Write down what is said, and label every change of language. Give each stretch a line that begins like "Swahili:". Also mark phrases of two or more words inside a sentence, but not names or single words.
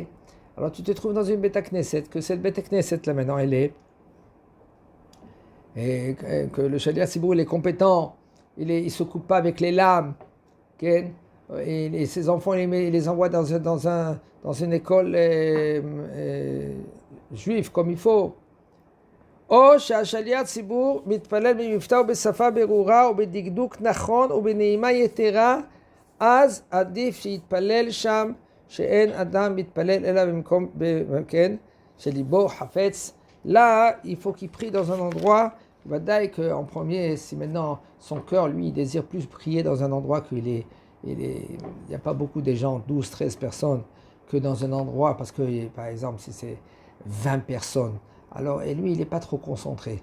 French: Alors tu te trouves dans une
Hebrew: בית כנסת,
French: que cette
Hebrew: בית כנסת
French: là maintenant elle est, et que le
Hebrew: שליח ציבור
French: il est compétent, il ne se coupe pas avec les lames, okay? Et ses enfants il les envoie dans une école juive comme il faut.
Hebrew: או שהשליח ציבור מתפלל במבטא ובשפה ברורה ובדקדוק נכון ובנעימה יתרה, אז עדיף שיתפלל שם שאין אדם מתפלל אלא במקום, כן, שליבו חפץ.
French: Là, il faut qu'il prie dans un endroit, ודאי qu'en premier, si maintenant son cœur, lui, il désire plus prier dans un endroit il n'y a pas beaucoup de gens, 12, 13 personnes, que dans un endroit, parce que, par exemple, si c'est 20 personnes, alors, et lui, il n'est pas trop concentré.